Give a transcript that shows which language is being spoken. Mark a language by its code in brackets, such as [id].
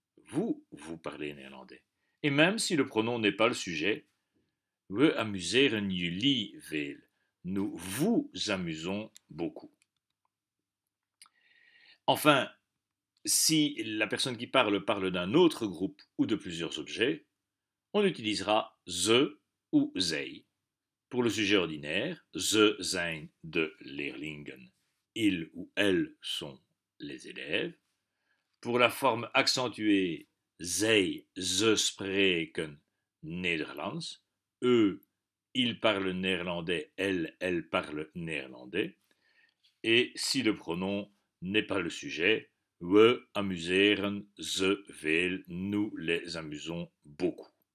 [fr] Vous parlez néerlandais. Et même si le pronom n'est pas le sujet, [nl] we amuseren jullie veel. [fr] Nous vous amusons beaucoup. Enfin, si la personne qui parle d'un autre groupe ou de plusieurs objets, on utilisera ze ou zij. Pour le sujet ordinaire, [nl] ze zijn de leerlingen. [fr] Ils ou elles sont les élèves. Pour la forme accentuée, [nl] zij, ze spreken Nederlands. [fr] Eux, ils parlent néerlandais, elles parlent néerlandais. Et si le pronom n'est pas le sujet, [nl] we amuseren ze veel, [fr] nous les amusons beaucoup.